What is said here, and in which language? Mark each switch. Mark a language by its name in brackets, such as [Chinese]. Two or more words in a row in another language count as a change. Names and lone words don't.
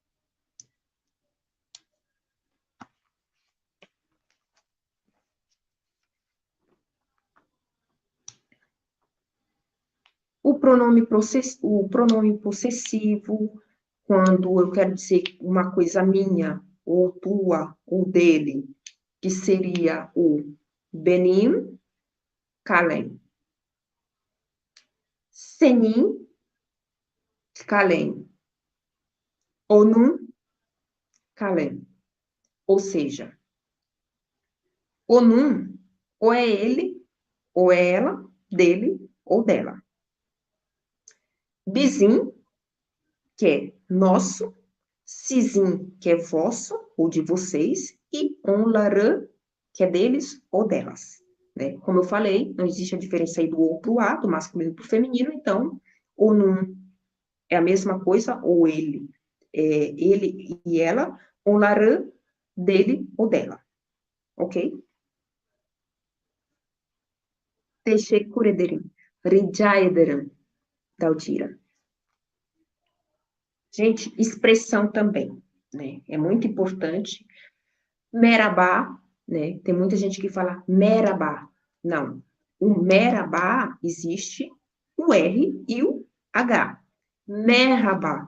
[Portuguese] O pronome possessivo, quando eu quero dizer uma coisa minha, ou tua, ou dele, que seria o [Turkish] benim, kalem. Senin, kalem. Onum, kalem. [Portuguese] Ou seja, onum, ou é ele, ou é ela, dele ou dela. Bizim, que é nosso, sizin, que é vosso ou de vocês, e onlarã, que é deles ou delas. Né? Como eu falei, não existe a diferença aí do ou para o A, do masculino para o feminino, então, ou num é a mesma coisa, ou ele e ela, onlarã, dele ou dela. [Turkish] Ok? Teşekkür ederim. Rica ederim, Daldira. [Portuguese] Gente, expressão também, né? É muito importante. Merabá, né? Tem muita gente que fala merabá. Não. O merabá existe o R e o H. [Turkish] Merabá.